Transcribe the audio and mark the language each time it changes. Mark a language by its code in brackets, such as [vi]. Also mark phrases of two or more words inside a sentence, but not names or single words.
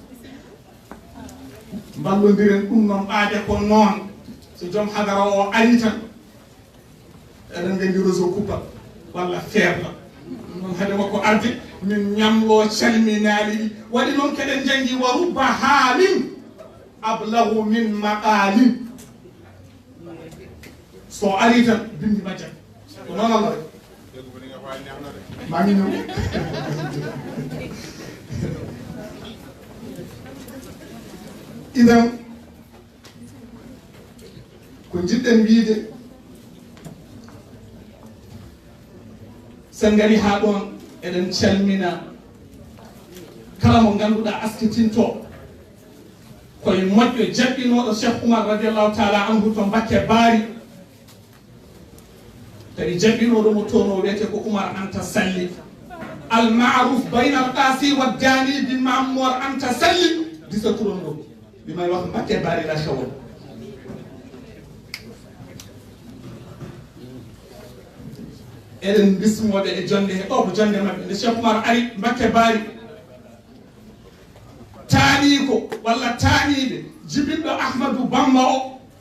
[ff] mballodiren ɗum noon ɓaade ko noon so joom hadara o ari tan eɗen nganndi réseau coupa walla feerla noon hade makko arde min ñamlo calminaali ɗi waɗi noon keɗen janngi [ar] ورب حال أبلغ من مقال [ff] so ari tan bindi majjat ko noon Allah rek mami ñëw idan ko jiɗɗen wiide sen ngari haa ɗon eɗen calmina kala mo ngannduɗaa askitinto koye moƴƴo jaɓɓinooɗo Cheikh Oumar [ar] رضي الله تعالى عنه [ff] to Mbakke Baari kadi jaɓɓinooɗo mo toon o wiyete ko Oumar Anta Salli [ar] المعروف بين القاصي والداني [ff] bi Mamour Anta Salli disa turanɗo [wo] bi may wax Mbakke Baari la xewoon [ff] eɗen bismoɓe e jonde he ɗo ko jonde maɓɓe nde Cheikh Oumar ari Mbakke Baari taani ko walla taaniɓe jibiɗɗo Ahmadou Bamba o